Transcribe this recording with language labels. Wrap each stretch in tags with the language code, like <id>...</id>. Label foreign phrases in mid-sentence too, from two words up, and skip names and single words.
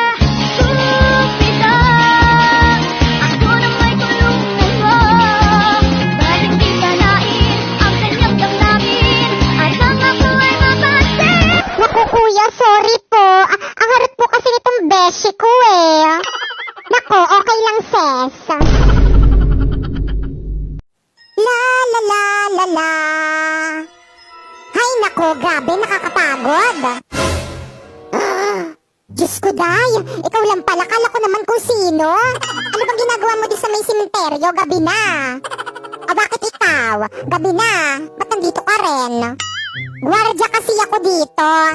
<tl>Cupido, ako na may tulungan mo. Bakit di balain ang kanyang damdamin at ang ako ay mapansin? Naku, kuya, sorry po. Ang harot po kasi nitong beshi ko eh. Naku, okay lang, sis. La la la la la. Hay nako, grabe, nakakapagod. Diyos ko, Day. Ikaw lang pala. Kala ko naman kung sino. Ano bang ginagawa mo di sa may simenteryo? Gabi na. O bakit ikaw? Gabi na. Ba't nandito ka rin? Gwardya kasi ako dito.</tl>